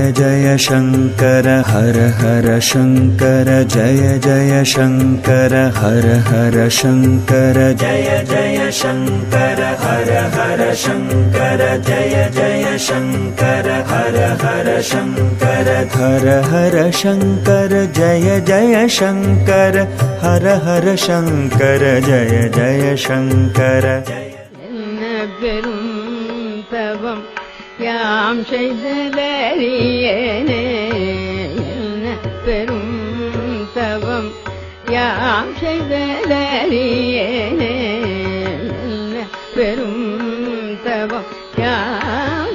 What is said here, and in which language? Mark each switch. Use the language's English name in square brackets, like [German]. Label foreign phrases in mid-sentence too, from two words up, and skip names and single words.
[Sanskrit] जय शंकर हर हर शंकर जय जय शंकर हर हर शंकर जय जय शंकर हर हर शंकर जय जय शंकर हर हर शंकर हर हर शंकर जय जय शंकर हर हर शंकर जय जय शंकर. [Tamil] என்ன பெரும் தவம் யாம் செய்தலறியேனே, என்ன பெரும் தவம் யாம் செய்தலறியேனே, என்ன பெரும் தவம் யாம்